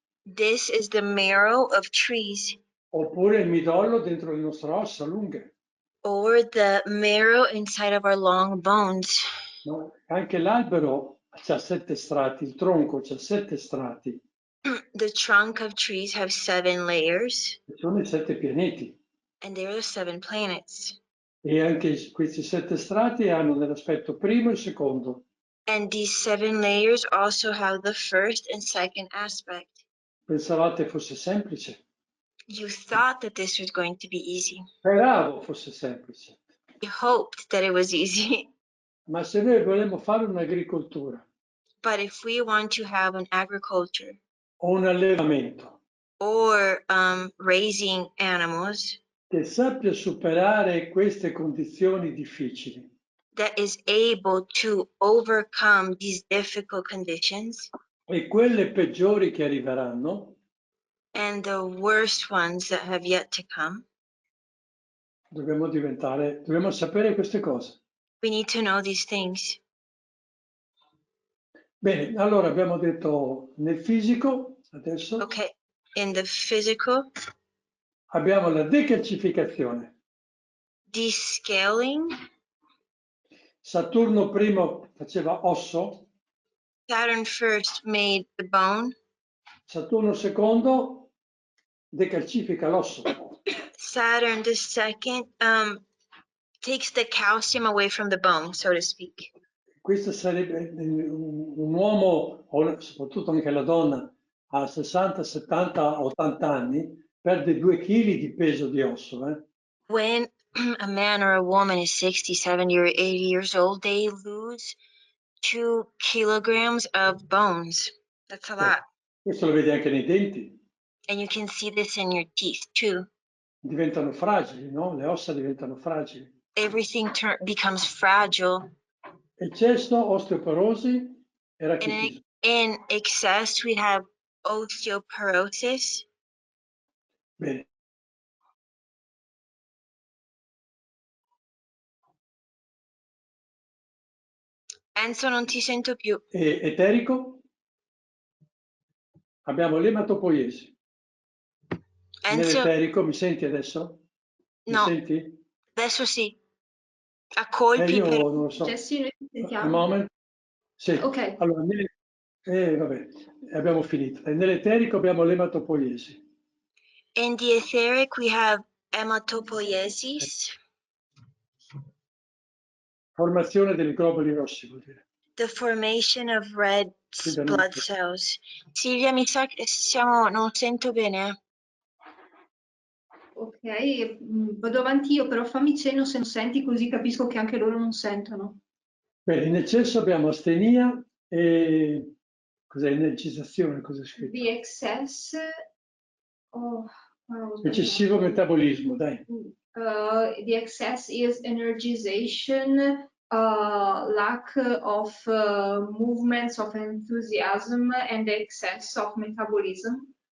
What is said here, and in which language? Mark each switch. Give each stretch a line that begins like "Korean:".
English: This is the marrow of trees,
Italian: oppure il midollo dentro le nostre ossa lunghe.
English: or the marrow inside of our long bones.
Italian: No? Anche l'albero ha 7 strati, il tronco ha 7 strati,
English: The trunk of trees have 7 layers,
Italian: che sono i 7 pianeti.
English: and there are 7 planets.
Italian: E anche questi 7 strati hanno nell'aspetto primo e secondo.
English: And these 7 layers also have the first and second aspect.
Italian: Pensavate fosse semplice?
English: You thought that this was going to be easy.
Italian: Speravo fosse semplice.
English: You hoped that it was easy.
Italian: Ma se noi vogliamo fare un'agricoltura
English: But if we want to have an agriculture
Italian: o un allevamento
English: or raising animals
Italian: che sappia superare queste condizioni difficili,
English: that is able to overcome these difficult conditions
Italian: e quelle peggiori che arriveranno,
English: and the worst ones that have yet to come,
Italian: dobbiamo sapere queste cose.
English: we need to know these things.
Italian: Bene, allora abbiamo detto nel fisico, adesso
English: Okay, in the physical,
Italian: abbiamo la decalcificazione.
English: descaling.
Italian: Saturno primo faceva osso,
English: Saturn first made the bone.
Italian: Saturno secondo decalcifica l'osso.
English: Saturn the second takes the calcium away from the bone, so to speak.
Italian: Questo sarebbe un uomo, o soprattutto anche la donna, a 60, 70, 80 anni, perde 2 kg di peso di osso.
English: When a man or a woman is 60, 70, or 80 years old, they lose 2 kilograms of bones. That's a lot.
Italian: Questo lo vedi anche nei denti.
English: And you can see this in your teeth too.
Italian: Diventano fragili, no? Le ossa diventano fragili.
English: Everything becomes fragile.
Italian: Eccesso, osteoporosi e rachitismo.
English: In excess, we have osteoporosis.
Italian: Bene. Enzo, non ti sento più. E eterico? Abbiamo l'ematopoiesi. Enzo, Nell'eterico, mi senti adesso? Mi no, senti? adesso sì. A colpi, Io però. non lo so. Jessie, noi ti Un sentiamo.
English: moment.
Italian: Sì. Ok. Allora, vabbè, abbiamo finito. E nell'eterico abbiamo l'ematopoiesi.
English: In the etheric, we have ematopoiesis.
Italian: Formazione dei globuli rossi, vuol dire.
English: The formation of red blood cells.
Italian: Silvia, mi sa che non sento bene. Ok, vado avanti io, però fammi cenno se non senti, così capisco che anche loro non sentono. Bene, in eccesso abbiamo astenia e cos'è? Energizzazione, cos'è scritto?
English: The excess
Italian: Eccessivo metabolismo, dai.
English: The excess is energization, lack of movements of enthusiasm, and excess of metabolism.